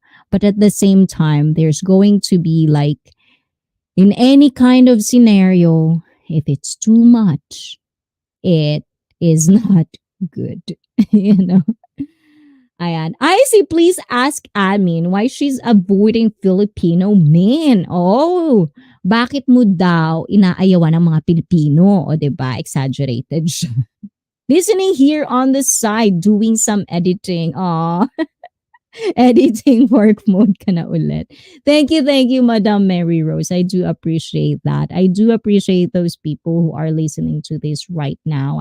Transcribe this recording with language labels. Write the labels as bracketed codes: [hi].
[en] But at the same time, there's going to be like in any kind of scenario, if it's too much, it is not good. you know Ayan. Icy, please ask admin why she's avoiding Filipino men. [tl] Oh, bakit mo daw inaayawan ng mga Pilipino? O, diba? Exaggerated siya. [en] Listening here on the side, doing some editing. [tl] Oh, editing work mode ka na ulit. [en] Thank you, Madam Mary Rose. I do appreciate that. I do appreciate those people who are listening to this right now.